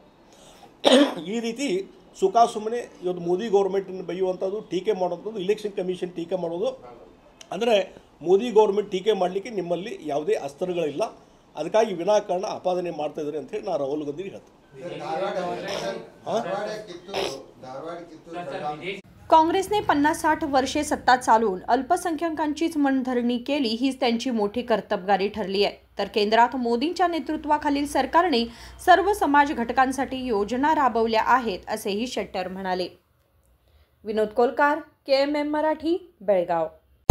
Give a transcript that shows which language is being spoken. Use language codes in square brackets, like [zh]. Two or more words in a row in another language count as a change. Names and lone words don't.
[kn] ಈ ರೀತಿ ಸುಮ್ಮನೆ ಇವತ್ತು ಮೋದಿ ಗೌರ್ಮೆಂಟನ್ನು ಬೈಯುವಂಥದ್ದು, ಟೀಕೆ ಮಾಡುವಂಥದ್ದು, ಇಲೆಕ್ಷನ್ ಕಮಿಷನ್ ಟೀಕೆ ಮಾಡೋದು ಅಂದರೆ ಮೋದಿ ಗೌರ್ಮೆಂಟ್ ಟೀಕೆ ಮಾಡಲಿಕ್ಕೆ ನಿಮ್ಮಲ್ಲಿ ಯಾವುದೇ ಅಸ್ತ್ರಗಳಿಲ್ಲ, ಅದಕ್ಕಾಗಿ ವಿನಾಕಾರಣ ಆಪಾದನೆ ಮಾಡ್ತಾಯಿದ್ದಾರೆ ಅಂತ ಹೇಳಿ ನಾನು ರಾಹುಲ್ ಗಾಂಧಿಗೆ ಹೇಳ್ತೀನಿ। [mr] काँग्रेसने 50-60 वर्षे सत्ता चालवून अल्पसंख्याकांचीच मनधरणी केली हीच त्यांची मोठी कर्तबगारी ठरली आहे. तर केंद्रात मोदींच्या नेतृत्वाखालील सरकारने सर्व समाज घटकांसाठी योजना राबवल्या आहेत असेही शेट्टर म्हणाले. विनोद कोलकार, KMM मराठी, बेळगाव.